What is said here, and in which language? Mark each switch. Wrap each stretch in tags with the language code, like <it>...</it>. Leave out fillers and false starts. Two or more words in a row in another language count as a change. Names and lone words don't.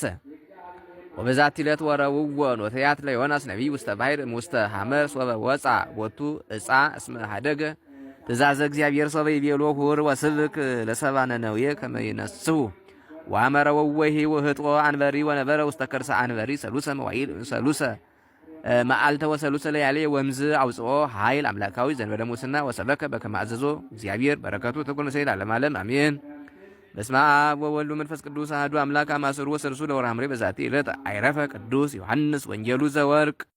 <gez>ወበዛቲ ዕለት ወረውዎ ኖትያት ለዮናስ ነቢይ ውስተ ባሕር እምውስተ ሐመር ሶበ ወፃ ቦቱ ዕፃ እስመ ሀደገ ትእዛዘ እግዚአብሔር ሶበ ይቤሎ ሁር ወስብክ ለሰብአ ነነዌ ከመ ይነስሑ ወአመረ ወወሂ ውህጦ አንበሪ ወነበረ ውስተ ከርሰ አንበሪ ሰሉሰ መዓልተ ወሰሉሰ ለያሌ ወምዝ አውፅኦ ኃይል አምላካዊ ዘንበለ ሙስና ወሰበከ በከመ አዘዞ እግዚአብሔር። በረከቱ ትኩን ሰይል ዓለም ዓለም አሜን። በስመ አብ ወወልድ ወመንፈስ ቅዱስ አሐዱ አምላክ አማስሩ ወሰልሱ ለወርኃ ሐምሬ በዛቲ ዕለት አይረፈ ቅዱስ ዮሐንስ ወንጌሉ ዘወርቅ</gez>